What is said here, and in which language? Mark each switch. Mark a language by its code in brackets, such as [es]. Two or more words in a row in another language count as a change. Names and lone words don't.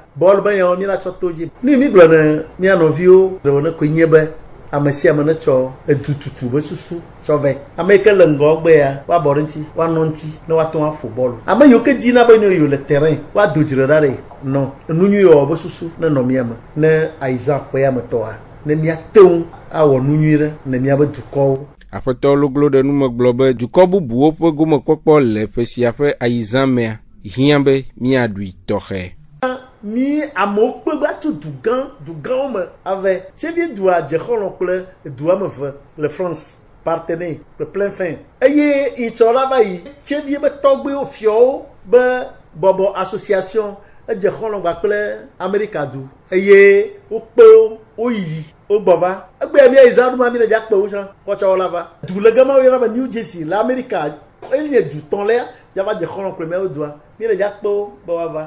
[ee] bɔl be yawo mi la tsɔ to dzi nu mi gblɔ ne mia nɔviwo ɖewo ne koe nye be ame sia ame ne tsɔ edu tutu be susu tsɔ vɛ ame yi ke le ŋgɔ gbe ya woabɔ ɖe ŋuti woanɔ ŋuti ne woate ŋu aƒo bɔlu ame yiwo ke dina be ne yiwo le terrain woado dzre ɖa ɖe nɔ enu nyui wɔwɔ be susu ne nɔ mia me ne ayizã ƒe yametɔa ne miate ŋu awɔ nu nyui ɖe ne miabe dukɔwo. Aƒetɔ loglo ɖe nu me gblɔ be dukɔ bubuwo ƒe gomekpɔkpɔ le ƒe sia ƒe ayizã mea hiã be míaɖui tɔxɛ. Mi amewo kpe gba tso du gãwo me ave tsevi dua dzexɔlɔ kple dua me ve le France partenaire le plein fin eye itsɔla va yi tsevi be tɔgbewo fiɔwo be bɔbɔ association edzexɔlɔ gba kple Amerika du eye wokpe wo yi wogbɔ va egbe mi ayizã ɖuma mi le dza kpe wo tsã kɔtsɔ la va du le gama wo yɔna be New Jersey le Amerika enye du tɔlea dza va dzexɔlɔ kple miawo dua mi le dza kpe wo be woava.